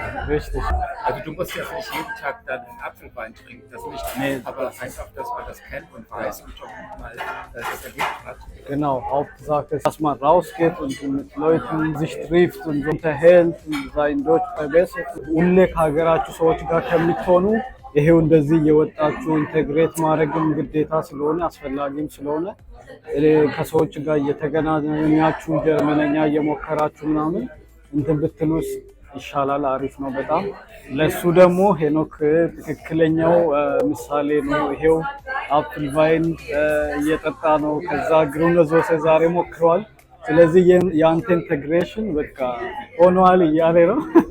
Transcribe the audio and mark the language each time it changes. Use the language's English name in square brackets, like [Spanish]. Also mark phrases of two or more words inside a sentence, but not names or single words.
[German] Richtig. Also du musst ja nicht jeden Tag dann einen Apfelwein trinken, das nicht, aber einfach, dass man das kennt und weiß und schon mal das erlebt hat. Genau, Hauptsache ist, dass man rausgeht und mit Leuten sich trifft und unterhält und sein Deutsch verbessert. [Amharic] ሁሌ ከሀገራችሁ ሰዎች ጋር ከምትሆኑ ይሄው እንደዚህ የወጣችሁ ኢንተግሬት ማድረግም ግዴታ ስለሆነ አስፈላጊም ስለሆነ ከሰዎች ጋር እየተገናኛችሁ ጀርመንኛ እየሞከራችሁ ምናምን እንትን ብትሉስ ይሻላል። አሪፍ ነው በጣም። ለሱ ደግሞ ሄኖክ ትክክለኛው ምሳሌ ነው። ይሄው አፕል ቫይን እየጠጣ ነው። ከዛ ግሩነ ዞሴ ዛሬ ሞክሯል። ስለዚህ የአንተ ኢንተግሬሽን በቃ ሆኗል እያለ ነው።